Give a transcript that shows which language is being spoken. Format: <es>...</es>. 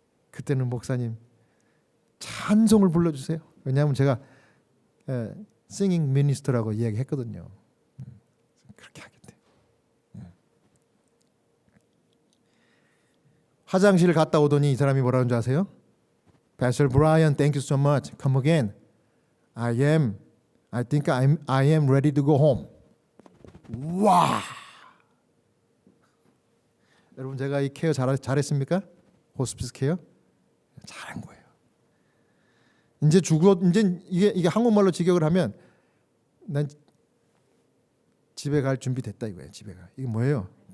<ko>그때는 목사님 찬송을 불러주세요. 왜냐하면 제가 싱잉 미니스터라고 이야기했거든요. 그렇게 하겠대. 화장실 갔다 오더니 이 사람이 뭐라는 줄 아세요?</ko> <en>Pastor Brian, thank you so much. Come again. I think I am ready to go home.</en> <ko>와! 여러분 제가 이 케어 잘했습니까? 호스피스 케어 잘한 거예요. 이제 이게 한국말로 직역을 하면 난 집에 갈 준비 됐다 이거예요. 집에 가. 이게 뭐예요?</ko>